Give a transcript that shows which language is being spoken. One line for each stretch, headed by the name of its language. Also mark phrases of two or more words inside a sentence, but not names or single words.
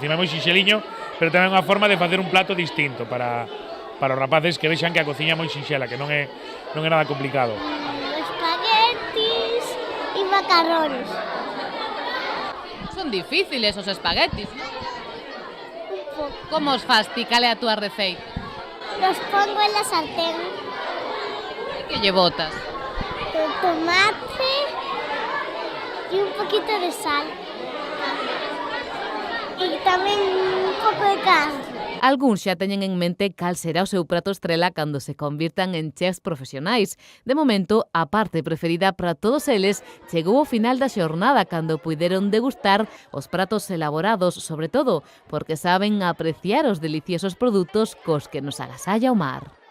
Galician: É moi xinxeliño, pero tamén unha forma de facer un plato distinto para os rapaces que vexan que a cociña é moi xinxela, que non é nada complicado. Espaguetis e macarrones. Son difíciles os espaguetis, non? Un pouco. Como os fas ti? Cal é a túa receita?
Spanish: Los pongo en la sartén.
Galician: E que lle botas?
Spanish: Tomate y un poquito de sal.
Galician: Y tamén un pouco de carne. Algúns xa teñen en mente cal será o seu prato estrela cando se convirtan en chefs profesionais. De momento, a parte preferida para todos eles chegou ao final da xornada cando puideron degustar os pratos elaborados, sobre todo porque saben apreciar os deliciosos produtos cos que nos agasalla o mar.